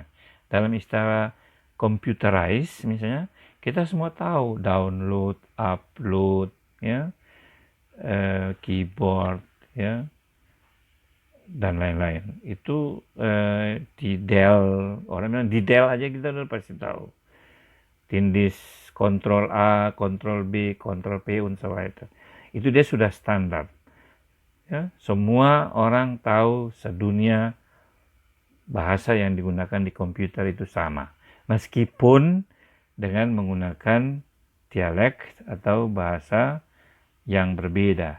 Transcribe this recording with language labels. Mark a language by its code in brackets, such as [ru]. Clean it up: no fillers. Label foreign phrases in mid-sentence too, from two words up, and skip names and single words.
[id] Dalam istilah computerize misalnya, kita semua tahu download, upload, ya, keyboard, ya, dan lain-lain. Itu di Dell, orang bilang di Dell aja kita udah pasti tahu. Tindis, Ctrl A, Ctrl B, Ctrl P, [de] und so weiter. [id] Itu dia sudah standar. Ya, semua orang tahu sedunia bahasa yang digunakan di komputer itu sama. Meskipun dengan menggunakan dialek atau bahasa yang berbeda.